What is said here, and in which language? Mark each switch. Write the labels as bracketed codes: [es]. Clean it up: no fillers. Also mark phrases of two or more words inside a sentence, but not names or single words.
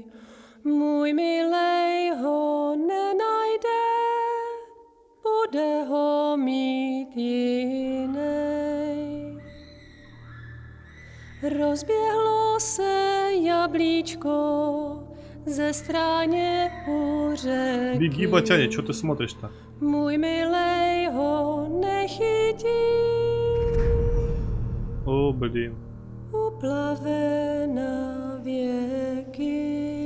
[cs] Můj milej ho nenajde, bude ho mít jinej. Rozběhlo se jablíčko ze stráně u řeky. [ru] Беги, Батяня, что ты смотришь-то? [cs] Můj milej ho nechytí. [ru] О, блин. [cs] Uplave na věky.